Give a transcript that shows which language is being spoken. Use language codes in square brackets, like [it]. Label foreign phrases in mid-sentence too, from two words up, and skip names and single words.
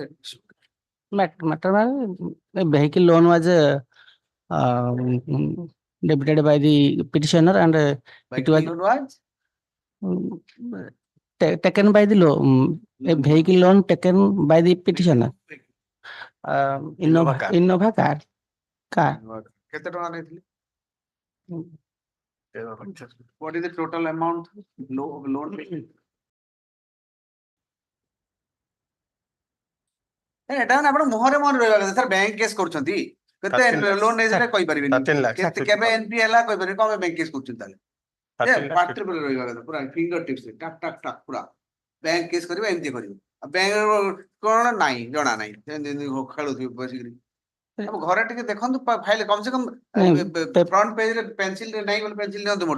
[en] matter, the vehicle loan was debited by the petitioner and it was was? taken by the loan, a vehicle loan taken by the petitioner. Innova car. Innova car. [or] କେତେ ଟଙ୍କା ନେଇଥିଲି? [en] What is the total amount loan? [or] ଏଟା ନା ଆପଣ ମୁହଁରେ ରହିବା କଥା ସାର୍ [en] bank case [or] କରୁଛନ୍ତି କେତେ [en] 13 lakhs. [or] ଲୋନ ନେଇଥିଲେ କହିପାରିବେନି [en] 13 lakhs. [or] କେବେ ଏନପି ହେଲା କହିପାରିବେନି କଣ [en] bank case [or] କରୁଛନ୍ତି ତାହେଲେ [en] 13 lakhs. [or] ପାଟିରେ ପୁରା ରହିବା କଥା ପୁରା [en] finger tips [or] ଟାକ୍ ଟାକ୍ ଟାକ୍ ପୁରା [en] bank case [or] କରିବେ ଏମିତି କରିବେ ଆଉ ବ୍ୟାଙ୍କ କଣ ନାହିଁ ଜଣା ନାହିଁ ସେମିତି ଖେଳୁଥିବେ ବସିକିରି ଆମ ଘରେ ଟିକେ ଦେଖନ୍ତୁ ଫାଇଲ [hi] कम से कम [en] front pageରେ [or] ପେନସିଲ ନାହିଁ ବୋଲି ପେନସିଲ ନିଅନ୍ତୁ ମୋଠୁ